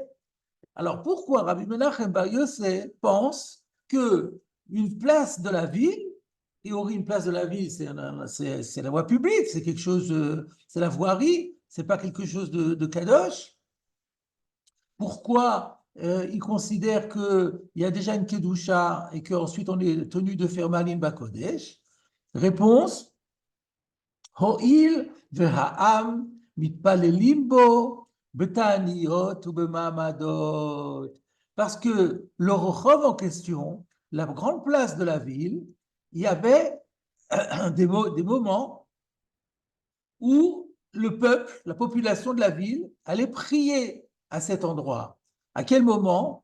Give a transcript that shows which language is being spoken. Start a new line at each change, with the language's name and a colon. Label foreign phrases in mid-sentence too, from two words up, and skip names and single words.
French: Alors pourquoi Rabbi Menachem Bar Yosef pense que une place de la ville, et une place de la ville, c'est la voie publique, c'est quelque chose, c'est la voirie, c'est pas quelque chose de kadosh. Pourquoi il considère qu'il y a déjà une kedusha et qu'ensuite on est tenu de faire
Hebrew: מעלין בקודש?
French: Réponse,
Hebrew: הואיל והעם מתפללים בו בתעניות או במעמדות.
French: Parce que le Rochov en question, la grande place de la ville, il y avait des moments où le peuple, la population de la ville, allait prier à cet endroit. À quel moment?